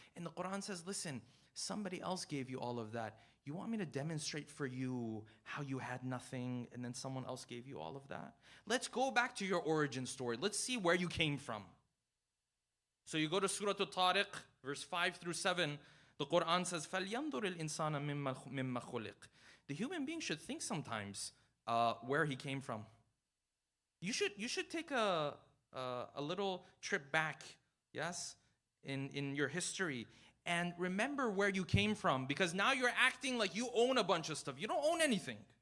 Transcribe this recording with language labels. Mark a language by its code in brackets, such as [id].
[en] And the Quran says, listen, somebody else gave you all of that. You want me to demonstrate for you how you had nothing and then someone else gave you all of that? Let's go back to your origin story. Let's see where you came from. So you go to Surah Al-Tariq, verse 5 through 7. The Quran says, [ar] فَلْيَنْظُرِ الْإِنسَانَ مِمَّا خُلِقْ. [en] The human being should think sometimes where he came from. You should take a little trip back, yes, in your history, and remember where you came from, because now you're acting like you own a bunch of stuff. You don't own anything.